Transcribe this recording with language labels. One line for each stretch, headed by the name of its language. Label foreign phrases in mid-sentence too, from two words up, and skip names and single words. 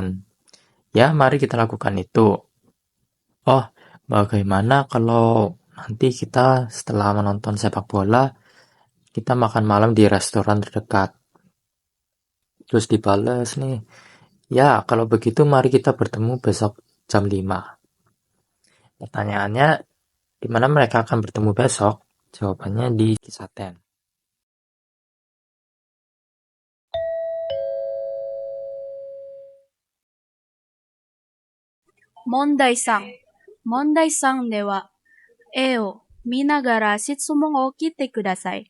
Indonesian: Ya, mari kita lakukan itu. Oh, bagaimana kalau nanti kita setelah menonton sepak bola, kita makan malam di restoran terdekat? Terus dibales nih, ya kalau begitu mari kita bertemu besok jam 5. Pertanyaannya, di mana mereka akan bertemu besok? Jawabannya di Kisaten.
Japanese: 問題3。問題3では、絵を見ながら質問を聞いてください。